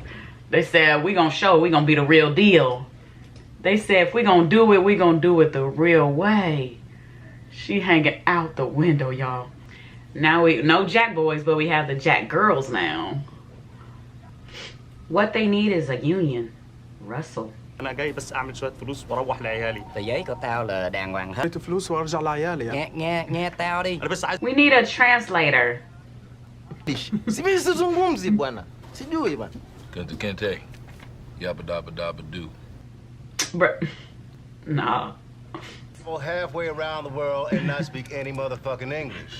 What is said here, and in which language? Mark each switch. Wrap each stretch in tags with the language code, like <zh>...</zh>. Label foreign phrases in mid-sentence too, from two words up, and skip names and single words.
<en>They said we gonna be the real deal. They said if we gonna do it, we gonna do it the real way. She hanging out the window, y'all. Now we no Jack boys, but we have the Jack girls now. What they need is a union. Russell.</en> <ar>أنا جاي بس أعمل شوية فلوس وأروح لعيالي.</ar> <vi>giấy của tao là đàng hoàng hết.</vi> <ar>فلوس وأرجع لعيالي.</ar> <vi>Nghe tao đi.</vi> <ar>أنا بس عايز.</ar> <en>We need a translator.</en> <sw>Sizungumzi bwana. Sijui bwana. Kente kente. Yabba dabba dabba do.</sw> <en>Bruh. Nah. Go halfway around the world and not speak any motherfucking English.</en>